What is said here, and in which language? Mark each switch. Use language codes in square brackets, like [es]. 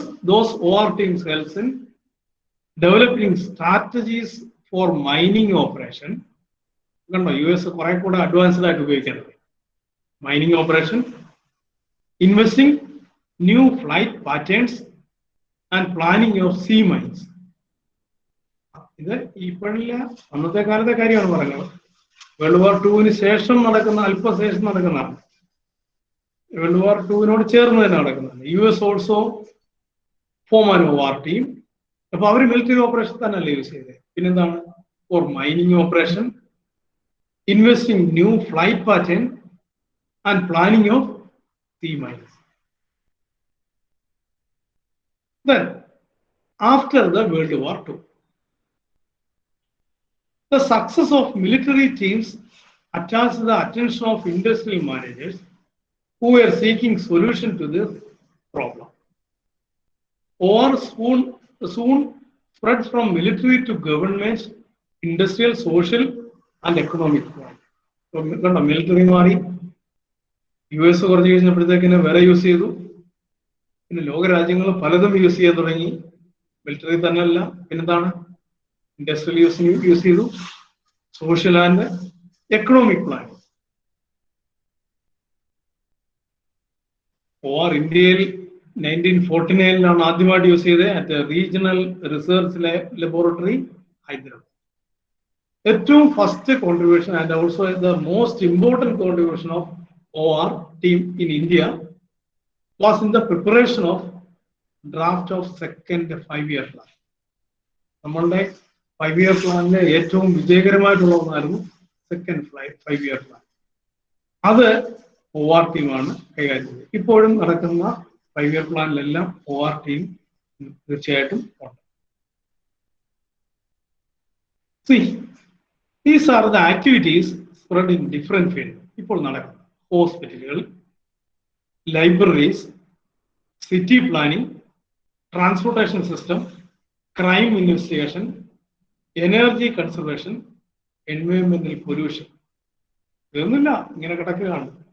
[en] Those OR teams helps in developing strategies for mining operation. [ml] കണ്ടോ, US കുറെ കൂടെ advanced ആയിട്ട് ഉപയോഗിക്കുന്നത് mining operation, [en] investing new flight patterns and planning of sea mines. [ml] ഇത് ഇപ്പോഴില്ല, അന്നത്തെ കാലത്തെ കാര്യമാണ് പറയുന്നത്. വേൾഡ് വാർ 2 ശേഷം നടക്കുന്ന, അല്പശേഷം നടക്കുന്നതാണ്. വേൾഡ് വാർ 2 ചേർന്ന് തന്നെ നടക്കുന്നതാണ്. [en] US also form an OR team. [ml] അപ്പൊ അവർ മിലിറ്ററി ഓപ്പറേഷൻ തന്നെയല്ലേ യൂസ് ചെയ്തത്. പിന്നെന്താണ്? [en] For mining operation, investing new flight pattern and planning of sea mines. Then, after the World War II, the success of military teams attracts the attention of industrial managers who were seeking solution to this problem. Or soon spread from military to government, industrial, social, and economic. [ml] So, military മാറി, US കുറച്ച് കഴിഞ്ഞപ്പോഴത്തേക്കിന് വേറെ use ചെയ്തു. പിന്നെ ലോകരാജ്യങ്ങൾ പലതും use ചെയ്യാൻ തുടങ്ങി. Military തന്നെയല്ല, പിന്നെന്താണ്, ഇൻഡസ്ട്രിയൽ യൂസ് ചെയ്തു, social and economic plan. OR ഇന്ത്യയിൽ 1949 ആദ്യമായിട്ട് യൂസ് ചെയ്തത് at regional research laboratory Hyderabad. [en] ഏറ്റവും first contribution and also the most important contribution of OR team in India was in the preparation of draft of second 5-year plan. [ml] നമ്മളുടെ 5-year പ്ലാനിലെ ഏറ്റവും വിജയകരമായിട്ടുള്ള ഒന്നായിരുന്നു second 5-year plan. അത് OR ടീമാണ് കൈകാര്യം ചെയ്യുന്നത്. ഇപ്പോഴും നടക്കുന്ന 5-year പ്ലാനിലെല്ലാം OR ടീം തീർച്ചയായിട്ടും ഉണ്ട്. [en] See, these are the activities spread in different fields. [ml] ഇപ്പോൾ നടക്കുന്ന ഹോസ്പിറ്റലുകൾ, libraries, city planning, transportation system, crime investigation, energy conservation, എൻവയോൺമെന്റൽ pollution. ഇതൊന്നുമില്ല, ഇങ്ങനെ കിടക്കുകയാണ്.